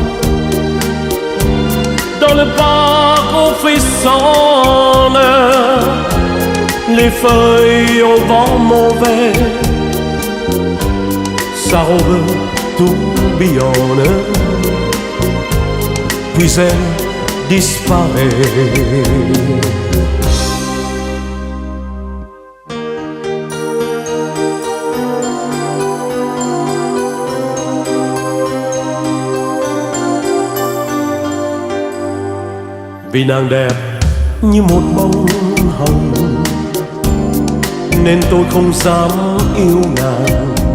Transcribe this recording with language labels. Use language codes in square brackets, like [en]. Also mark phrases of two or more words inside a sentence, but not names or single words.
[fr] Dans le parc on frissonne, les feuilles au vent mauvais, sa robe tourbillonne, puis elle disparaît. [vi] Vì nàng đẹp như một bông hồng nên tôi không dám yêu nàng.